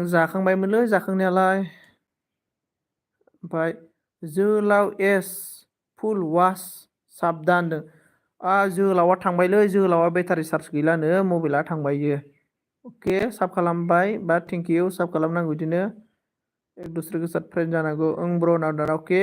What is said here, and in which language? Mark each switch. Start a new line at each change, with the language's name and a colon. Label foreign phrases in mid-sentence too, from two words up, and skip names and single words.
Bodo: जाखांबायमोनलै जाखांनायालाय। ओमफ्राय जोहोलाव एस फुल वास साबधान होनदों। जोहोलावा थांबायलै, जोहोलावा बेटारि चार्ज गैलानो, मबाइला थांबाय। अके साब खालामबाय बा
English: thank you,
Bodo: साब खालामनांगौ बिदिनो।
Hindi: एक दूसरे के साथ फ्रेंड जानांगौ।
Bodo: ब्र नाव अके।